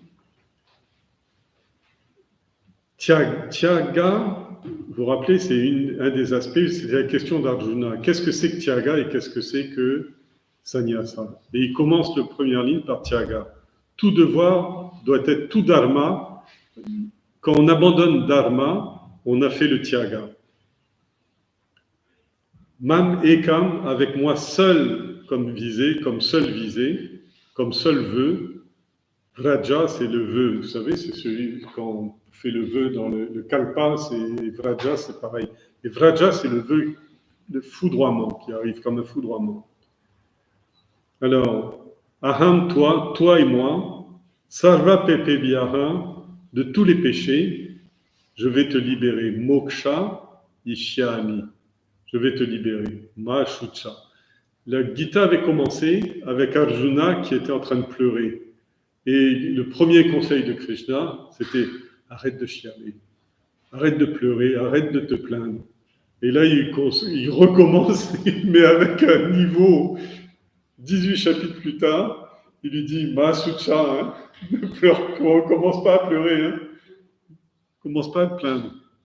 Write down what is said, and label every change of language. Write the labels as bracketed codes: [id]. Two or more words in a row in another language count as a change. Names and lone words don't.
[fr] Tyaga, vous vous rappelez, c'est un des aspects, c'est la question d'Arjuna. Qu'est-ce que c'est que Tyaga et qu'est-ce que c'est que Sannyasa? Et il commence le première ligne par Tyaga. Tout devoir doit être tout dharma. Quand on abandonne dharma, on a fait le Tyaga. [sa] माम् एकम्, [fr] avec moi seul comme visée, comme seul visée, comme seul vœu. Vraja, c'est le vœu. Vous savez, c'est celui quand on fait le vœu dans le kalpa, et Vraja, c'est pareil. Et Vraja, c'est le vœu, le foudroiement qui arrive comme un foudroiement. Alors, aham, toi et moi, [sa] सर्व पापेभ्यः, [fr] de tous les péchés, je vais te libérer. [sa] मोक्ष इष्यामि. [fr] Je vais te libérer. Mahashucha. La Gita avait commencé avec Arjuna qui était en train de pleurer. Et le premier conseil de Krishna, c'était arrête de chialer, arrête de pleurer, arrête de te plaindre. Et là, il recommence, mais avec un niveau 18 chapitres plus tard, il lui dit Mahashucha, hein, ne pleure, commence pas à pleurer, hein, commence pas à te plaindre.